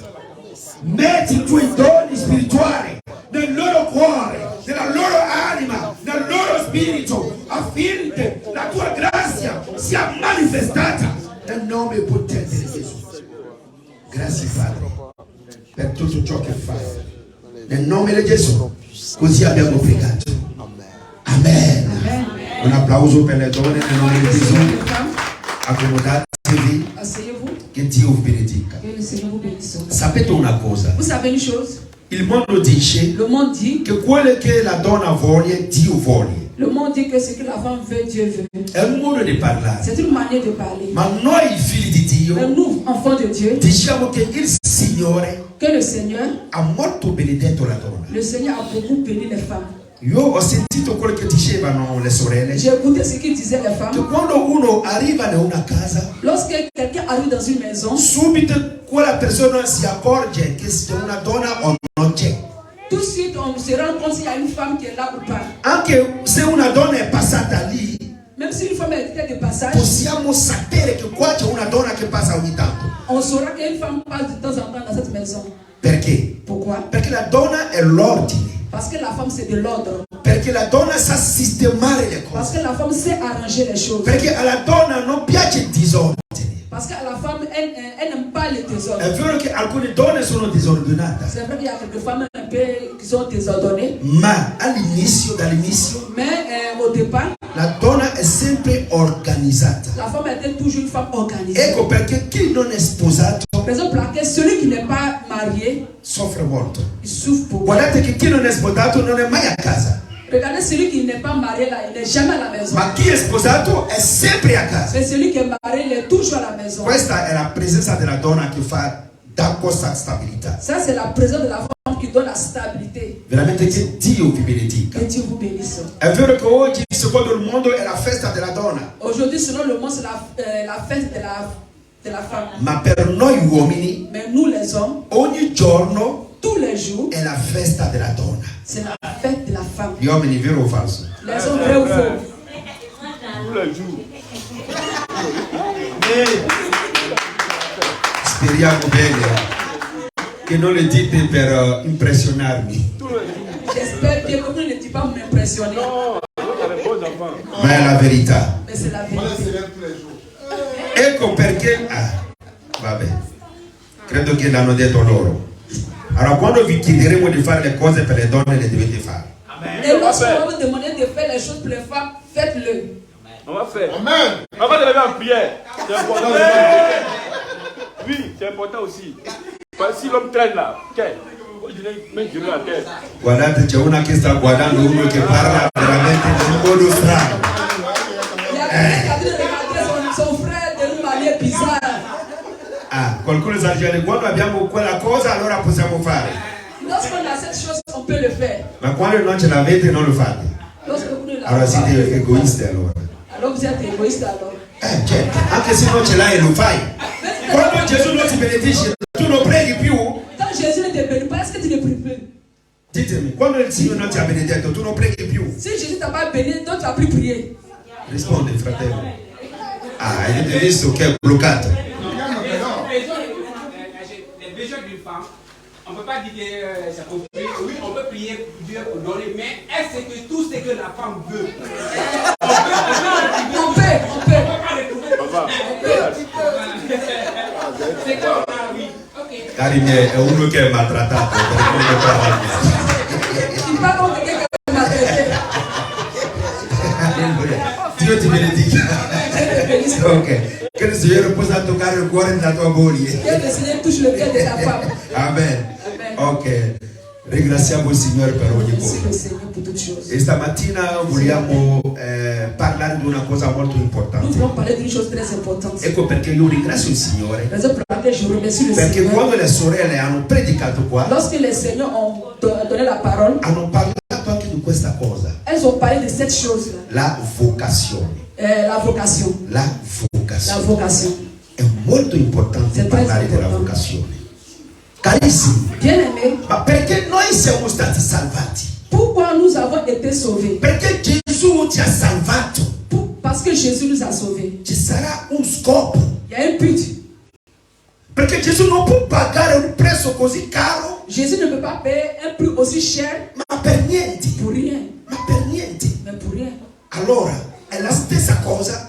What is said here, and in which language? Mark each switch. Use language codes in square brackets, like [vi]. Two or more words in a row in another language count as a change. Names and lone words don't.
[it] Metti i tuoi doni spirituali nel loro cuore, nella loro anima, nel loro spirito, affinché la tua grazia sia manifestata nel nome potente di Gesù. Grazie Padre per tutto ciò che fai. Nel nome di Gesù. Così abbiamo pregato. Amen. Un applauso per le donne nel nome di Gesù. Accomodatevi. [fr] Asseyez-vous. [it] Che Dio vi benedica. [fr] Que le Seigneur vous bénisse. [it] Sapete una cosa? [fr] Vous savez une chose? [it] Il mondo dice [fr] Le monde dit, [it] che quello che la donna vuole, Dio vuole. [fr] le monde dit que ce que la femme veut, Dieu veut. [it] È un modo di parlare. [fr] C'est une manière de parler. [it] Ma noi figli di Dio [fr] Mais nous, enfants de Dieu, [it] diciamo che il Signore [fr] que le Seigneur [it] ha molto benedetto la donna. [fr] a beaucoup béni les femmes. [it] Io ho sentito quello che dicevano le sorelle. [fr] J'ai écouté ce qu'ils disaient les femmes. [it] Che quando uno arriva in una casa, [fr] Lorsque quelqu'un arrive dans une maison, [it] subito quella persona si accorge che se una donna o non c'è. [fr] tout de suite on se rend compte s'il y a une femme qui est là ou pas. [it] Anche se una donna è passata lì, [fr] Même si une femme était de passage, [it] possiamo sapere che qua c'è una donna che passa ogni tanto. [fr] on saura qu'une femme passe de temps en temps dans cette maison. [it] Perché? [fr] Pourquoi? [it] Perché la donna è l'ordine. [fr] Parce que la femme c'est de l'ordre. [it] Perché la donna sa sistemare le [fr] Parce [it] cose. [fr] que la femme sait arranger les choses. [it] Perché alla donna non piace il disordine. [fr] Parce que la femme, elle n'aime pas le désordre. [it] È vero che alcune donne sono disordinate, [fr] C'est vrai qu'il y a quelques femmes un peu qui sont désordonnées. [it] ma dall'inizio, [fr] Mais au départ, [it] la donna è sempre organizzata. [fr] la femme était toujours une femme organisée. [it] Ecco perché chi non è sposato [fr] Raison pour laquelle celui qui n'est pas marié, [it] soffre molto. [fr] il souffre beaucoup. [it] Guardate che chi non è sposato non è mai a casa, [fr] Regardez celui qui n'est pas marié là, il n'est jamais à la maison. [it] ma chi è sposato è sempre a casa. [fr] Mais celui qui est marié, il est toujours à la maison. [it] Questa è la presenza della donna che dà questa stabilità. [fr] Ça, c'est la présence de la femme qui donne la stabilité. [it] Veramente che Dio vi benedica. [fr] Que Dieu vous bénisse. [it] È vero che oggi, secondo il mondo, è la festa della donna, [fr] Aujourd'hui, selon le monde, c'est la fête de la femme. [it] ma per noi uomini, [fr] Mais nous, les hommes, [it] ogni giorno [fr] tous les jours, [it] è la festa della donna. [fr] c'est la fête de la femme. [it] Gli uomini, vero o falso? [fr] Les hommes, vrai ou faux? Tous les jours. [it] Speriamo bene che non le dite per impressionarmi, [fr] J'espère bien que vous ne dites pas m'impressionner. Non, c'est les bons enfants. [it] ma è la verità. [fr] Mais c'est la vérité. [it] Ecco perché, vabbè, credo che l'hanno detto loro. Allora, quando vi chiederemo di fare le cose per le donne, le dovete fare. [fr] Et lorsqu'on va vous demander de faire les choses pour les femmes, faites-le. On va faire. Amen. On va te lever en prière. C'est important. Oui, c'est important aussi. Parce que si l'homme traîne là, ok. Mets Dieu à terre. [it] Guardate, c'è una che sta guardando uno che parla veramente in un modo strano. [fr] Il y a quelqu'un qui a dû regarder son frère d'une manière bizarre. [it] Qualcuno sta dicendo, quando abbiamo quella cosa, allora possiamo fare. [fr] Lorsqu'on a cette chose, on peut le faire. [it] Ma quando non ce l'avete, non lo fate. [fr] Lorsque vous ne l'avez [it] Allora [fr] pas, [it] siete egoisti allora. [fr] alors vous êtes égoïste alors. [it] Certo, anche se non ce l'hai lo fai. Quando Gesù non ti benedice, tu non preghi più. [fr] Quand Jésus ne te bénit pas, est-ce que tu ne pries plus? [it] Ditemi, quando il Signore non ti ha benedetto, tu non preghi più. [fr] Si Jésus ne t'a pas béni, donc tu n'as plus prié. [it] Risponde, fratello. Avete visto che è bloccato? [fr] Les besoins d'une femme, on ne peut pas dire que c'est pour prier. Oui, on peut prier pour Dieu pour donner, mais est-ce que tout ce que la femme veut? On peut. C'est comme ça, oui. Ok. [it] Cari miei, è uno che è maltrattato. [fr] Il parle comme quelqu'un qui m'a traité. [it] Dio ti benedica. [fr] Dieu te bénisse. Ok. [it] Che il Signore possa toccare il cuore della tua moglie. [fr] Que le Seigneur touche le cœur de ta femme. Amen. Amen. Ok. [it] Ringraziamo il Signore per ogni [fr] Merci [it] cosa. [fr] le Seigneur pour toutes choses. [it] E stamattina vogliamo parlare di una cosa molto [fr] Nous [it] importante. [fr] voulons parler d'une chose très importante. [it] Ecco perché io ringrazio il Signore. [fr] Raison pour laquelle je remercie le [it] Perché [fr] Seigneur. [it] quando le sorelle hanno predicato qua, [fr] Lorsque les seigneurs ont donné la parole, [it] hanno parlato anche di questa cosa. [fr] elles ont parlé de cette chose-là. [it] La vocazione. [fr] La vocation. [it] La [fr] La [it] vocazione. [fr] vocation. [it] È molto importante [fr] C'est [it] parlare [fr] très [it] della [fr] important. [it] vocazione. Carissimi, [fr] Bien aimé, [it] ma perché noi siamo stati salvati? [fr] pourquoi nous avons été sauvés? [it] Perché Gesù ti ha salvato. [fr] Parce que Jésus nous a sauvés. [it] Ci sarà un scopo. [fr] Il y a un but. [it] Perché Gesù non può pagare un prezzo così caro, [fr] Jésus ne peut pas payer un prix aussi cher [it] ma per niente. [fr] pour rien. [it] Ma per niente. [fr] Mais pour rien. [it] Allora, è la stessa cosa